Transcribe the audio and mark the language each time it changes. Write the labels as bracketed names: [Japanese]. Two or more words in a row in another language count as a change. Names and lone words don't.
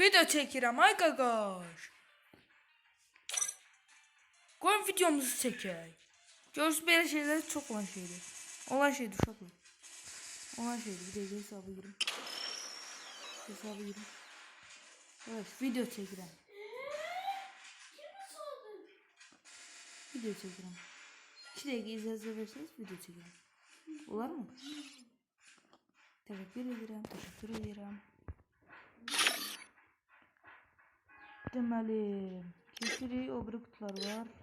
[Azerbaijani] Video çekirəm ay gagaş. Koyun videomuzu çəkək. Görürsün belə şeyler çok olan şeydir. Olan şeydir uşaqlar. Olan şeydir. [Turkish] Bir dakika hesabı girim. [Azerbaijani] Evet video çəkirəm. Video çəkirəm. 2 dəqiqə icazə verseniz video çəkirəm. [Turkish] Olar mı? Teşekkür ederim. [Azerbaijani] Deməli, keçirik o biri kutular var.